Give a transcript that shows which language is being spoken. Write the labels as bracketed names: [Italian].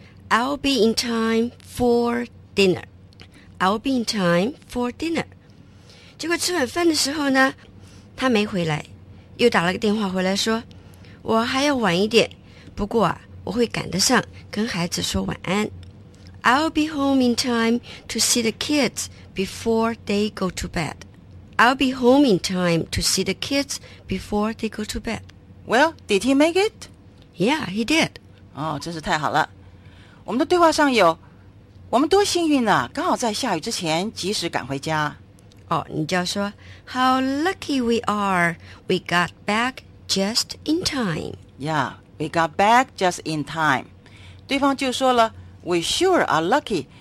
[English] I'll be in time for dinner. I'll be in time for dinner. [Chinese] 结果吃晚饭的时候呢，他没回来，又打了个电话回来说，我还要晚一点，不过啊，我会赶得上跟孩子说晚安。 [English] I'll be home in time to see the kids before they go to bed. I'll be home in time to see the kids before they go to bed. Well, did he make it? Yeah, he did. [Chinese] 哦，真是太好了。我们的对话上有，我们多幸运啊，刚好在下雨之前及时赶回家。哦，你就要说 [English] How lucky we are, we got back just in time. Yeah, we got back just in time. [Chinese] 对方就说了 [English] We sure are lucky.